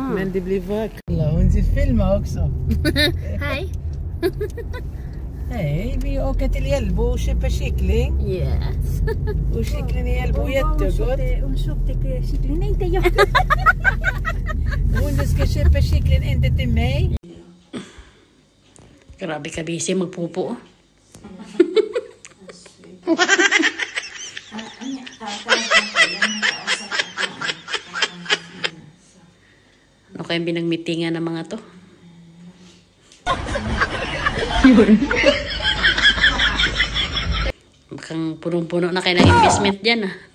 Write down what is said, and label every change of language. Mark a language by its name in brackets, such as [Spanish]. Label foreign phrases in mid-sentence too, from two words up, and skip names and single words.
[Swedish] Men det blir vackert. Hon ser filma också. Hej. Hej, vi åker till Hjälbo och köper kyckling. Yes. Och kyckling i Hjälbo är jättegott. Hon köpte kyckling, inte jag. Hon ska köpa kyckling, inte till mig. [Filipino] Grabe ka busy magpupo. Ano kayang binagmitingan ng mga to? Mukhang punong-puno na kayo ng investment dyan, ah.